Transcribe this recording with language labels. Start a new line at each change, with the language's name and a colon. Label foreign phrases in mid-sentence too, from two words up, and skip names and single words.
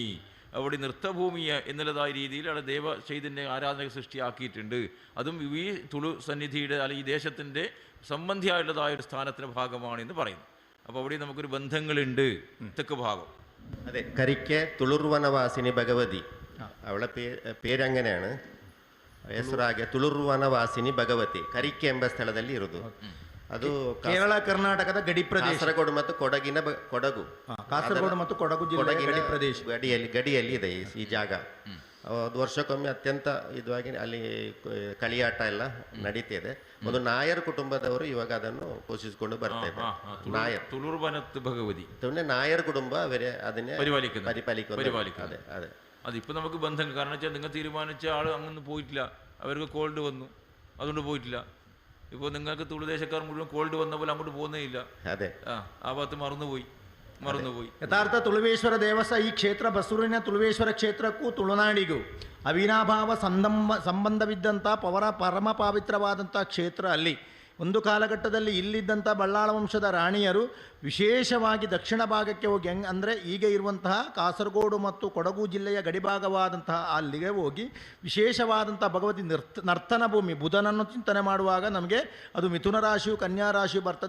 Malayalam: അവിടെ നൃത്തഭൂമി എന്നുള്ളതായ രീതിയിൽ അവിടെ ദേവചൈതന്യ ആരാധന സൃഷ്ടിയാക്കിയിട്ടുണ്ട്. അതും ഈ തുളു സന്നിധിയുടെ അല്ലെങ്കിൽ ഈ ദേശത്തിൻ്റെ സംബന്ധിയായിട്ടുള്ളതായ ഒരു സ്ഥാനത്തിൻ്റെ ഭാഗമാണെന്ന് പറയുന്നു. അപ്പോൾ അവിടെ നമുക്കൊരു ബന്ധങ്ങളുണ്ട്. തെക്ക് ഭാഗം അതെ, കരിക്കെ തുളുർവനവാസിനി ഭഗവതി, അവളെ പേരങ്ങനെയാണ്.
Kannada: ಹೆಸರಾಗೆ ತುಳುರ್ವನವಾಸಿನಿ ಭಗವತಿ ಕರಿಕೆ ಎಂಬ ಸ್ಥಳದಲ್ಲಿ ಇರುವುದು. ಅದು ಕೇರಳ ಕರ್ನಾಟಕದ ಗಡಿ ಪ್ರದೇಶ, ಕಾಸರಗೋಡು ಮತ್ತು ಕೊಡಗಿನ ಕೊಡಗು, ಕಾಸರಗೋಡು ಮತ್ತು ಕೊಡಗು ಜಿಲ್ಲೆಯ ಗಡಿ ಪ್ರದೇಶ, ಗಡಿಯಲ್ಲಿ ಇದೆ ಈ ಜಾಗ. ಅದು ವರ್ಷಕ್ಕೊಮ್ಮೆ ಅತ್ಯಂತ ಇದಾಗಿ ಅಲ್ಲಿ ಕಳಿಯಾಟ ಎಲ್ಲ ನಡೀತಿದೆ. ಒಂದು ನಾಯರ್ ಕುಟುಂಬದವರು ಇವಾಗ ಅದನ್ನು ಪೋಷಿಸಿಕೊಂಡು ಬರ್ತಾ ಇದ್ದಾರೆ. ನಾಯರ್ ತುಳುರ್ವನತ್ ಭಗವತಿ ನಾಯರ್ ಕುಟುಂಬ ಅವರೇ ಅದನ್ನೇ
Malayalam: പരിപാലിക്കുന്നത്. അതെ, അതിപ്പോൾ നമുക്ക് ബന്ധം. കാരണം വെച്ചാൽ നിങ്ങൾ തീരുമാനിച്ച ആൾ അങ്ങൊന്നും പോയിട്ടില്ല, അവർക്ക് കോൾഡ് വന്നു, അതുകൊണ്ട് പോയിട്ടില്ല. ഇപ്പോൾ നിങ്ങൾക്ക് തുളുദേശക്കാർ മുഴുവൻ കോൾഡ് വന്ന പോലെ അങ്ങോട്ട് പോകുന്നേ ഇല്ല. അതെ, ആ ഭാഗത്ത് മറന്നുപോയി.
Kannada: ಯಥಾರ್ಥ ತುಳುವೇಶ್ವರ ದೇವಸ್ಥಾನ ಈ ಕ್ಷೇತ್ರ ಬಸೂರಿನ ತುಳುವೇಶ್ವರ ಕ್ಷೇತ್ರಕ್ಕೂ ತುಳುನಾಡಿಗೂ ಅವಿನಾಭಾವ ಸಂಬಂಧವಿದ್ದಂಥ ಪರಮ ಪವಿತ್ರವಾದಂಥ ಕ್ಷೇತ್ರ. ಅಲ್ಲಿ ಒಂದು ಕಾಲಘಟ್ಟದಲ್ಲಿ ಇಲ್ಲಿದ್ದಂಥ ಬಳ್ಳಾಳ ವಂಶದ ರಾಣಿಯರು ವಿಶೇಷವಾಗಿ ದಕ್ಷಿಣ ಭಾಗಕ್ಕೆ ಹೋಗಿ ಅಂದರೆ ಈಗ ಇರುವಂತಹ ಕಾಸರಗೋಡು ಮತ್ತು ಕೊಡಗು ಜಿಲ್ಲೆಯ ಗಡಿಭಾಗವಾದಂತಹ ಅಲ್ಲಿಗೆ ಹೋಗಿ ವಿಶೇಷವಾದಂಥ ಭಗವತಿ ನರ್ತನ ಭೂಮಿ, ಬುಧನನ್ನು ಚಿಂತನೆ ಮಾಡುವಾಗ ನಮಗೆ ಅದು ಮಿಥುನ ರಾಶಿಯು ಕನ್ಯಾ ರಾಶಿಯು ಬರ್ತದೆ.